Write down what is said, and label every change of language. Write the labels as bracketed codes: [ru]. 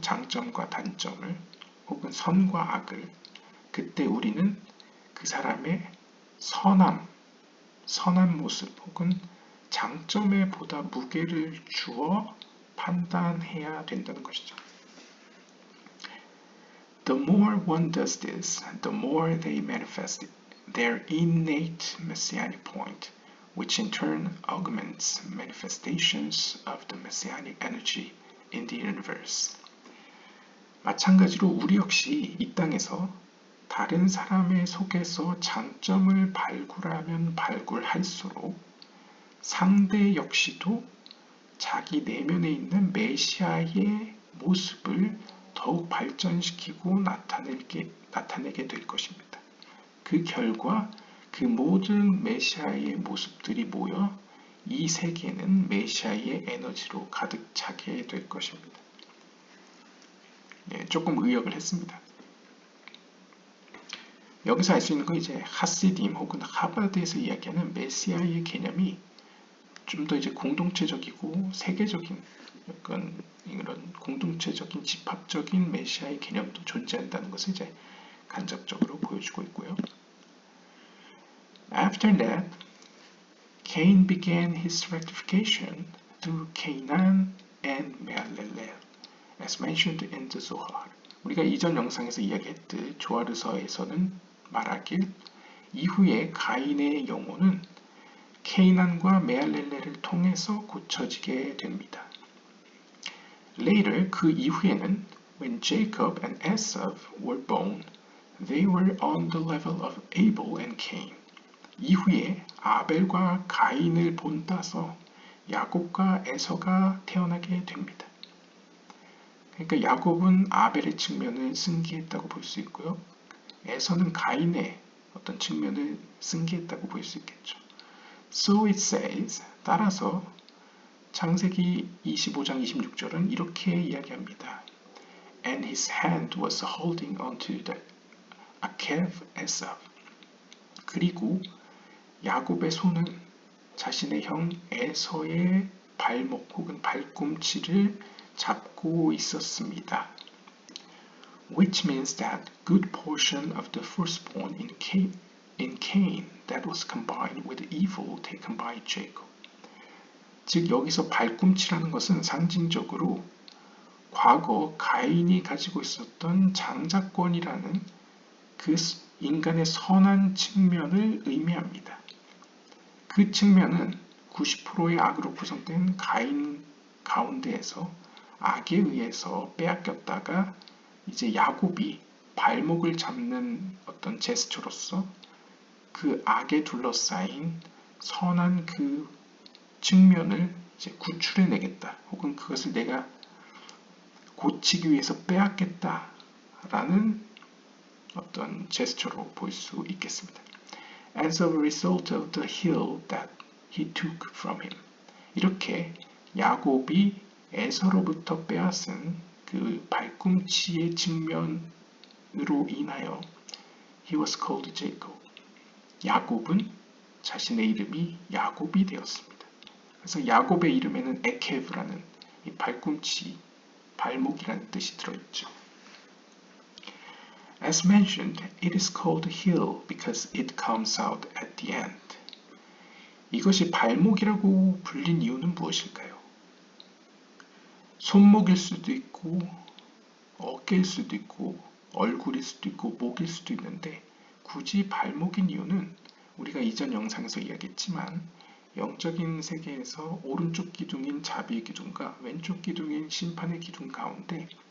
[ko] 장점과 단점을 혹은 선과 악을. 그때 우리는 그 사람의 선한 모습 혹은 장점에 보다 무게를 주어 판단해야 된다는 것이죠. [en] The more one does this, the more they manifest their innate messianic point, which in turn augments manifestations of the messianic energy in the universe. [ko] 마찬가지로 우리 역시 이 땅에서 다른 사람의 속에서 장점을 발굴하면 발굴할수록 상대 역시도 자기 내면에 있는 메시아의 모습을 더욱 발전시키고 나타내게 될 것입니다. 그 결과 그 모든 메시아의 모습들이 모여 이 세계는 메시아의 에너지로 가득 차게 될 것입니다. 조금 의역을 했습니다. 여기서 알 수 있는 건 이제 하시딤 혹은 하바드에서 이야기하는 메시아의 개념이 좀 더 이제 공동체적이고 세계적인 약간 이런 공동체적인 집합적인 메시아의 개념도 존재한다는 것을 이제 간접적으로 보여주고 있고요. [en] After that, Cain began his rectification through Canaan and 메할렐렐 as mentioned in the Zohar. [ko] 우리가 이전 영상에서 이야기했듯 조아르서에서는 말하길 이후에 가인의 영혼은 케이난과 메할렐렐을 통해서 고쳐지게 됩니다. [en] Later, [ko] 그 이후에는 [en] when Jacob and Esau were born, they were on the level of Abel and Cain. [ko] 이후에 아벨과 가인을 본따서 야곱과 에서가 태어나게 됩니다. 그러니까 야곱은 아벨의 측면을 승계했다고 볼 수 있고요. 에서는 가인의 어떤 측면을 승계했다고 볼 수 있겠죠. [en] So it says, [ko] 따라서 창세기 25장 26절은 이렇게 이야기합니다. [en] And his hand was holding onto the Akev Esau. [ko] 그리고 야곱의 손은 자신의 형 에서의 발목 혹은 발꿈치를 잡고 있었습니다. [en] Which means that good portion of the firstborn in Cain that was combined with evil taken by Jacob. [ko] 즉 여기서 발꿈치라는 것은 상징적으로 과거 가인이 가지고 있었던 장자권이라는 그 인간의 선한 측면을 의미합니다. 그 측면은 90%의 악으로 구성된 가인 가운데에서 악에 의해서 빼앗겼다가 이제 야곱이 발목을 잡는 어떤 제스처로서 그 악에 둘러싸인 선한 그 측면을 이제 구출해내겠다. 혹은 그것을 내가 고치기 위해서 빼앗겠다라는 어떤 제스처로 볼 수 있겠습니다. [en] As a result of the heel that he took from him. [ko] 이렇게 야곱이 에서로부터 빼앗은 그 발꿈치의 측면으로 인하여 [en] he was called Jacob. [ko] 야곱은 자신의 이름이 야곱이 되었습니다. 그래서 야곱의 이름에는 에케브라는 이 발꿈치, 발목이라는 뜻이 들어있죠. [en] As mentioned, it is called heel because it comes out at the end. [ko] 이것이 발목이라고 불린 이유는 무엇일까요? 손목일 수도 있고 어깨일 수도 있고 얼굴일 수도 있고 목일 수도 있는데 굳이 발목인 이유는 우리가 이전 영상에서 이야기했지만 영적인 세계에서 오른쪽 기둥인 자비의 기둥과 왼쪽 기둥인 심판의 기둥 가운데